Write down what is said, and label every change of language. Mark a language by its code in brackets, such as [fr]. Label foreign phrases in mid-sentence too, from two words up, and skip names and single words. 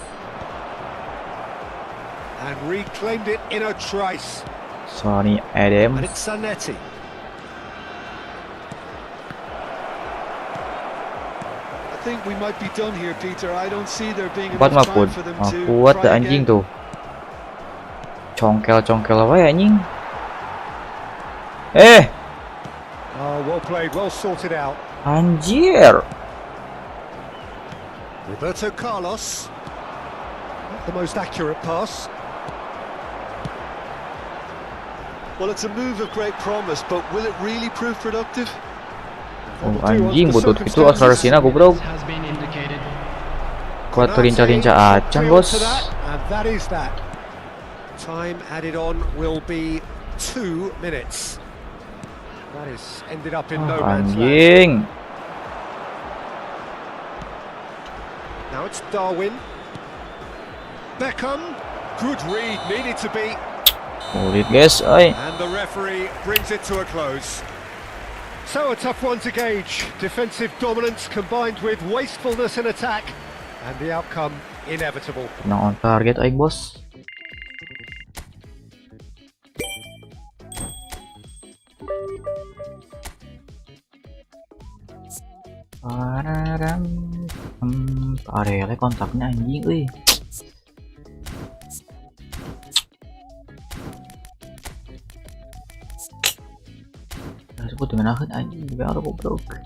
[en] And reclaimed it in a trice. Sonny And Adams. it's Zanetti. I think we might be done here, Peter. I don't see there being [id] Kuat [en] enough [id] mah pun. [en] time for them to [id] Kuat [en] try [id] anjing [en] again. [su] tuh. Congkel wae anjing. [en] Oh, well played, well sorted out. [id] Anjir. [en] Roberto Carlos. Not the most accurate pass. Well, it's a move of great promise, but will it really prove productive? Oh, That'll do [id] anjing [en] under the [id] butut itu [en] circumstances. [id] akselerasinya goblok. [en] Has been indicated. [su] Kuat rinca-rinca acan [en] Appeal [id] bos. [en] to that, and that is that. Time added on will be 2 minutes. That is ended up in no man's land. [id] Anjing. [en] Now it's Darwin. Beckham. Good read, needed to be. [id] Sulit guys, oi. [en] And the referee brings it to a close. So a tough one to gauge. Defensive dominance combined with wastefulness in attack. And the outcome inevitable. [su] Nah [en] on target [su] aing bos. Pararam. Arele kontaknya anjing euy. [id] Sebut dengan akhir anjing juga ada goblok.